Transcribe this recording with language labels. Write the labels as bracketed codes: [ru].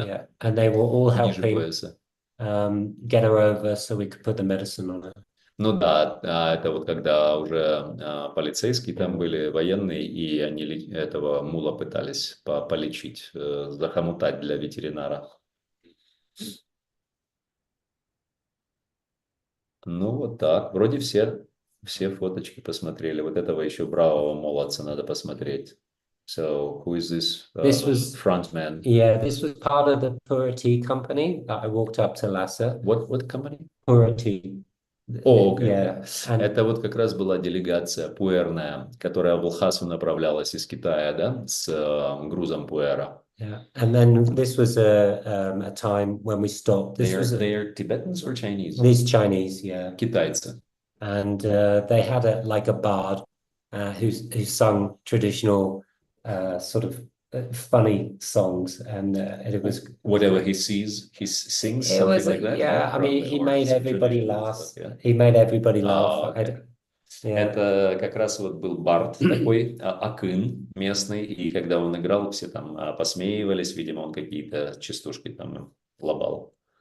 [en] Yeah, and they were all helping get her over so we could put the medicine on her. [ru] Ну да, это вот когда уже полицейские там были, военные, и они этого мула пытались полечить, захомутать для ветеринара. Ну вот так, вроде все фоточки посмотрели. Вот этого еще бравого молодца надо посмотреть. [en] So who is this? This was front man. Yeah, this was part of the Purity company that I walked up to Lhasa. What company? Purity. Okay. [ru] Это вот как раз была делегация пуэрная, которая в Лхасу направлялась из Китая, да, с грузом пуэра. [en] Yeah, and then this was a time when we stopped. They're Tibetans or Chinese? These Chinese, yeah. [ru] Китайцы. [en] And they had a bard who sung traditional sort of funny songs, and it was whatever he sees, he sings something like that. Yeah, I mean, he made everybody laugh. He made everybody laugh. [ru] Это как раз вот был бард такой, акын местный, и когда он играл, все там посмеивались, видимо, он какие-то частушки там лобал.